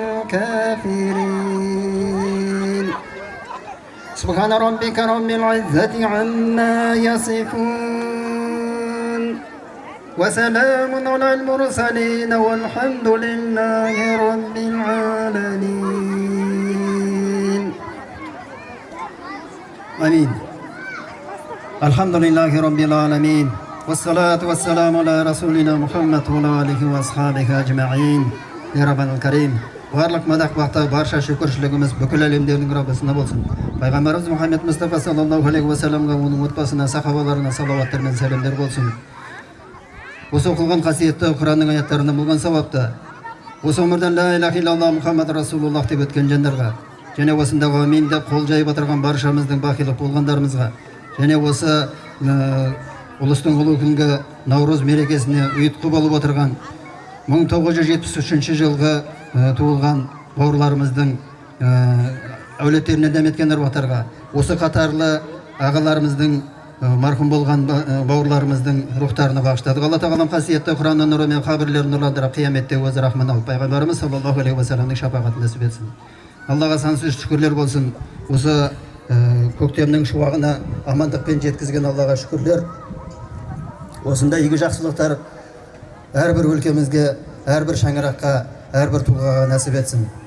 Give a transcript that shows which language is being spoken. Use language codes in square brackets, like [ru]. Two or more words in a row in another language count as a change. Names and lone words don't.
[ar] الكافرين سبحان ربك رب العزة عما يصفون وسلام على المرسلين والحمد لله رب العالمين آمين الحمد لله رب العالمين والصلاة والسلام على رسولنا محمد وعلى آله وأصحابه أجمعين يا رب الكريم барлық мадақ бақта барша шүкіршілігіміз бүкіл әлемдердің Раббысына болсын. [kk] Пайғамбарымыз Мұхаммед Мұстафа [ar] صلى الله عليه وسلم, [kk] оның отбасына, сахабаларына салауаттар мен сәлемдер болсын. Осы оқылған қасиетті Құранның аяттарынан болған сауапты осы өмірден [ar] لا إله إلا الله [kk] Мұхаммад Расулуллах деп өткен жандарға, және осындағы амин деп қол жайып отырған баршамыздың бақилық болғандарымызға, және осы ұлыстың ұлы күнгі Наурыз мерекесіне ұйытқы болып отырған 1973 жылғы туылған бауырларымыздың әулеттеріне дәметкен әруақтарға, осы қатарлы ағаларымыздың марқұм болған бауырларымыздың рухтарына бағыштадық. Алла тағалам қасиетті Құранның нұрымен қабірлерін нұрландырып, қияметте өзі рахман алып, пайғамбарымыз [ar] صلى الله عليه وسلم [kk] шапағатын нәсіп етсін. Аллаға сансыз шүкірлер болсын. Осы көктемнің шуағына амандықпен жеткізген Аллаға шүкірлер. Осындай игі жақсылықтар әрбір өлкемізге, әрбір шаңыраққа, әрбір тұлғаға нәсіп етсін.